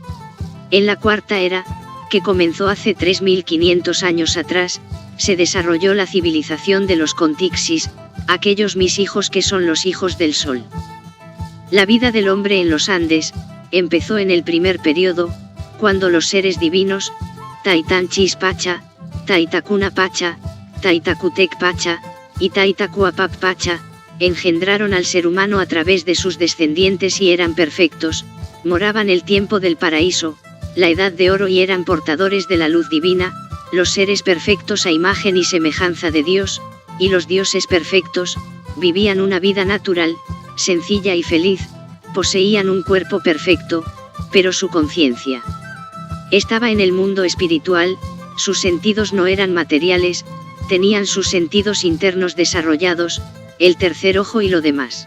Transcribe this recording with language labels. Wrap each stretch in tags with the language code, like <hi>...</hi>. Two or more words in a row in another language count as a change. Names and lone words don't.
<es>En la cuarta era, que comenzó hace 3500 años atrás, se desarrolló la civilización de los Contixis, aquellos mis hijos que son los hijos del sol. La vida del hombre en los Andes, empezó en el primer periodo, cuando los seres divinos, Taitanchis Pacha, Taitakuna Pacha, Taitakutec Pacha, y Taitacuapap Pacha, engendraron al ser humano a través de sus descendientes y eran perfectos, moraban el tiempo del paraíso, la edad de oro y eran portadores de la luz divina, los seres perfectos a imagen y semejanza de Dios, y los dioses perfectos, vivían una vida natural, sencilla y feliz, poseían un cuerpo perfecto, pero su conciencia estaba en el mundo espiritual, sus sentidos no eran materiales, tenían sus sentidos internos desarrollados, el tercer ojo y lo demás.</es>